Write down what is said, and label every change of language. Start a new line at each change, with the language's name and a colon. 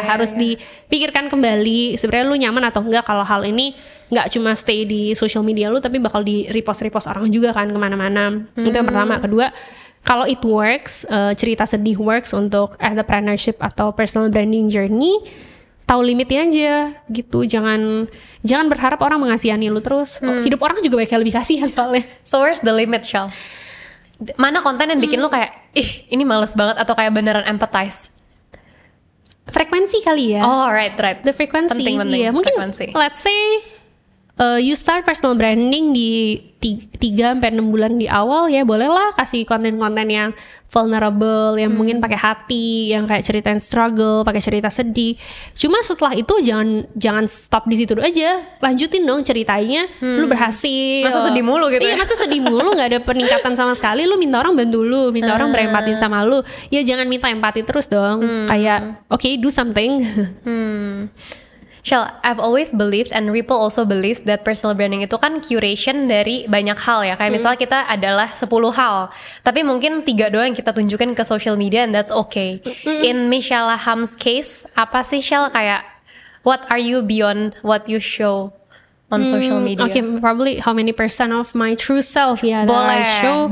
Indonesian: Harus dipikirkan kembali sebenarnya lu nyaman atau enggak kalau hal ini nggak cuma stay di social media lu, tapi bakal di repost orang juga kan kemana-mana. Itu yang pertama. Kedua, kalau
English: it works,
Indonesian: cerita sedih works untuk entrepreneurship atau personal branding journey, tahu limitnya aja gitu. Jangan berharap orang mengasihani lu terus. Hidup orang juga bakal lebih kasihan soalnya.
English: So where's the limit, Shal?
Indonesian: Mana konten yang bikin lu kayak ih ini males banget atau kayak beneran empathize? Frekuensi kali ya.
English: Oh right. The frequency.
Indonesian: Penting. Iya, mungkin frekuensi.
English: let's say you start personal branding
Indonesian: di 3-6 bulan di awal ya, bolehlah kasih konten-konten yang vulnerable, yang mungkin pakai hati, yang kayak ceritain struggle, pakai cerita sedih. Cuma setelah itu jangan stop di situ aja, lanjutin dong ceritanya. Lu berhasil. Masa sedih mulu gitu? Iya, masa sedih mulu, nggak ada peningkatan sama sekali. Lu minta orang bantu lu, minta orang berempati sama lu. Ya jangan minta empati terus dong.
English: Kayak okay, do something. Shell, I've always believed and Ripple also believes that personal branding
Indonesian: itu kan curation dari banyak hal ya. Kayak misalnya kita adalah 10 hal, tapi mungkin 3 doang yang kita tunjukin ke social media
English: and that's okay. In Michelle Ham's case,
Indonesian: apa sih Shell kayak
English: what are you beyond what you show on social media? Okay, probably how many percent of my true self ya that I show.